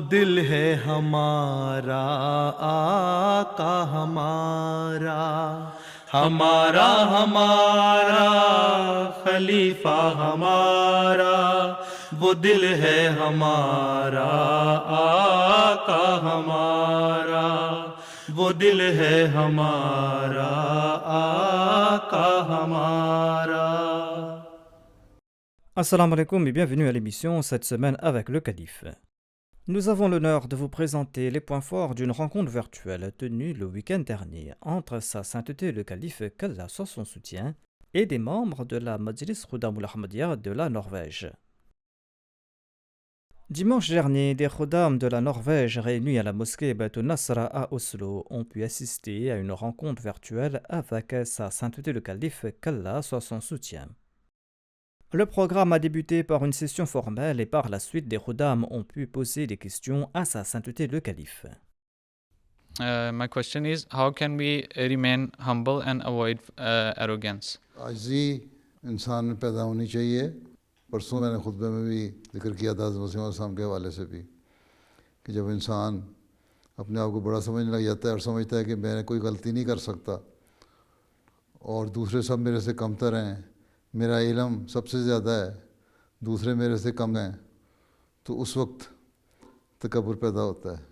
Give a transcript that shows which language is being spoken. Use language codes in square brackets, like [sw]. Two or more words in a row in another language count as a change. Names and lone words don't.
[ur] دل ہے ہمارا آقا ہمارا، ہمارا ہمارا خلیفہ ہمارا، وہ دل ہے ہمارا آقا ہمارا، وہ دل ہے ہمارا آقا ہمارا۔ [ar] السلام عليكم [fr] et bienvenue à l'émission cette semaine avec le Calife. Nous avons l'honneur de vous présenter les points forts d'une rencontre virtuelle tenue le week-end dernier entre Sa Sainteté le Calife qu'Allah soit son soutien et des membres de la Majlis Khuddamul Ahmadiyya de la Norvège. Dimanche dernier, des Khuddam de la Norvège réunis à la mosquée Baitul Nasra à Oslo ont pu assister à une rencontre virtuelle avec Sa Sainteté le Calife qu'Allah soit son soutien. Le programme a débuté par une session formelle et par la suite des Khuddam ont pu poser des questions à Sa Sainteté le Calife. [en] My question is, how can we remain humble and avoid arrogance? [ur] عاجزی انسان میں پیدا ہونی چاہیے۔ پرسوں میں نے خطبے میں بھی ذکر کیا تھا حضرت مسیح علیہ السلام کے حوالے سے بھی کہ جب انسان اپنے آپ کو بڑا سمجھنے لگ جاتا ہے اور سمجھتا ہے کہ میں کوئی غلطی نہیں کر سکتا اور دوسرے سب میرے سے کمتر ہیں، میرا علم سب سے زیادہ ہے، دوسرے میرے سے کم ہیں، تو اس وقت تکبر پیدا ہوتا ہے۔